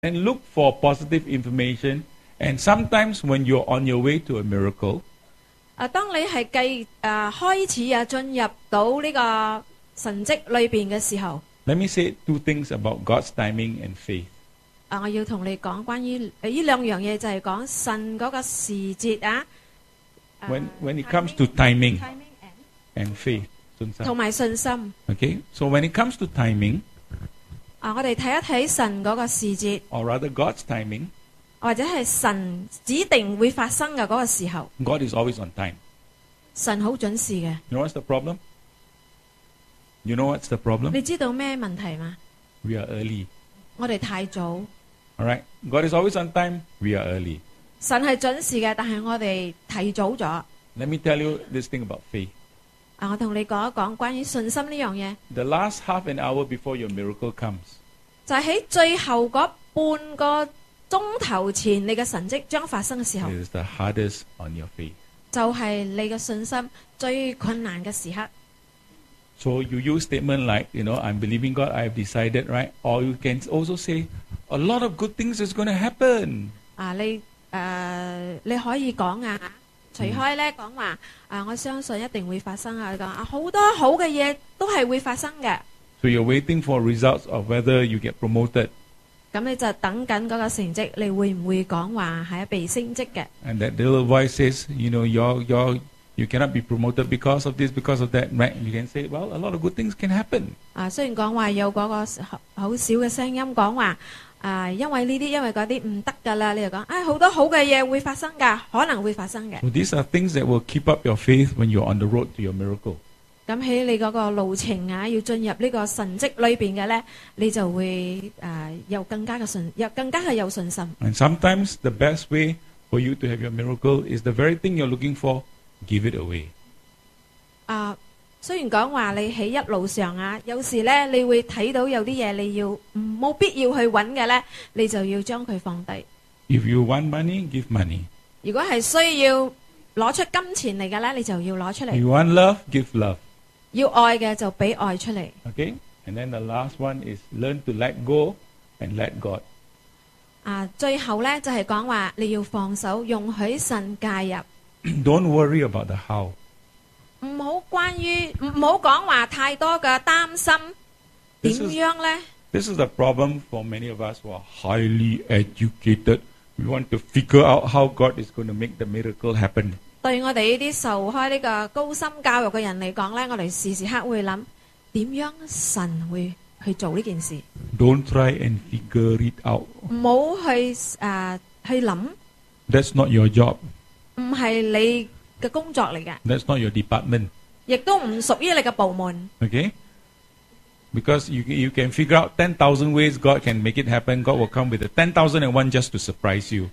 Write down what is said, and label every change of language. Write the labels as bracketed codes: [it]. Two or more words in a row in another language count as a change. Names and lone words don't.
[en] and look for positive information. And sometimes when you're on your way to a miracle, [yue] 當你係開始進入到呢個神蹟裏邊嘅時候， [en] let me say 2 things about God's timing and faith. [yue] 我要同你講關於呢兩樣嘢，就係講神嗰個時節啊。 [en] When it comes to timing and faith, [yue] 同埋信心。 [en] Okay, so when it comes to timing, [yue] 我哋睇一睇神嗰個時節， [en] or rather God's timing, [yue] 或者係神指定會發生嘅嗰個時候， [en] God is always on time. [yue] 神好準時嘅。 [en] You know what's the problem? You know what's the problem? [yue] 你知道咩問題嗎？ [en] We are early. [yue] 我哋太早。 [en] All right, God is always on time. We are early. [yue] 神係準時嘅，但係我哋提早咗。 [en] Let me tell you this thing about faith. [yue] 我同你講一講關於信心呢樣嘢。 [en] The last half an hour before your miracle comes, [yue] 就喺最後嗰半個鐘頭前，你嘅神蹟將發生嘅時候， [en] it is the hardest on your faith. [yue] 就係你嘅信心最困難嘅時刻。 [en] So you use statement like, I'm believing God, I have decided, right? Or you can also say, a lot of good things is going to happen. [yue] 你可以講除開咧講話我相信一定會發生你講好多好嘅嘢都係會發生嘅。 [en] So you're waiting for results of whether you get promoted. [yue] 咁你就等緊嗰個成績，你會唔會講話係被升職嘅？ [en] And that little voice says, you cannot be promoted because of this, because of that. Right? You can say, well, a lot of good things can happen. [yue] 雖然講話有嗰個好少嘅聲音講話因為呢啲因為嗰啲唔得㗎啦，你就講好多好嘅嘢會發生㗎，可能會發生嘅。 [en] So these are things that will keep up your faith when you're on the road to your miracle. [yue] 咁喺你嗰個路程要進入呢個神蹟裏邊嘅咧，你就會有更加嘅有信心。 [en] And sometimes the best way for you to have your miracle is the very thing you're looking for, give it away. [yue] 雖然講話你喺一路上有時咧你會睇到有啲嘢你要冇必要去揾嘅咧，你就要將佢放低。 [en] If you want money, give money. [yue] 如果係需要攞出金錢嚟嘅咧，你就要攞出嚟。 [en] You want love, give love. [yue] 要愛嘅就俾愛出嚟。 [en] Okay? And then the last one is learn to let go and let God. [yue] 最後咧就係講話你要放手，容許神介入。 [en] Don't worry about the how. [yue] 唔好講話太多嘅擔心，點樣咧？ [en] This is the problem for many of us who are highly educated. We want to figure out how God is going to make the miracle happen. [yue] 對我哋呢啲受開呢個高深教育嘅人嚟講咧，我哋時時刻會諗點樣神會去做呢件事。 [en] Don't try and figure it out. [yue] 唔好去諗。 [en] That's not your job. [yue] 唔係你嘅工作嚟嘅。 [en] That's not your department. [yue] 亦都唔屬於你嘅部門。 [en] Okay? Because you can figure out 10,000 ways God can make it happen. God will come with the 10,001 just to surprise you.